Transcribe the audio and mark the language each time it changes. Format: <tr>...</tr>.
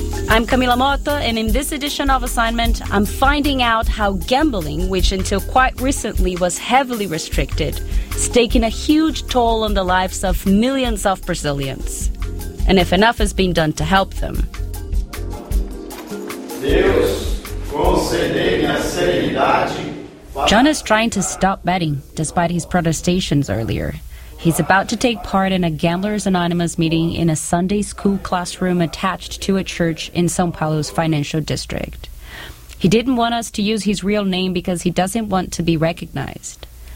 <en>I'm Camila Mota, and in this edition of Assignment, I'm finding out how gambling, which until quite recently was heavily restricted, is taking a huge toll on the lives of millions of Brazilians. And if enough has been done to help them.</en> <pt>Deus, concedei a serenidade.</pt> <en>John is trying to stop betting, despite his protestations earlier. He's about to take part in a Gamblers Anonymous meeting in a Sunday school classroom attached to a church in São Paulo's financial district. He didn't want us to use his real name because he doesn't want to be recognized.</en>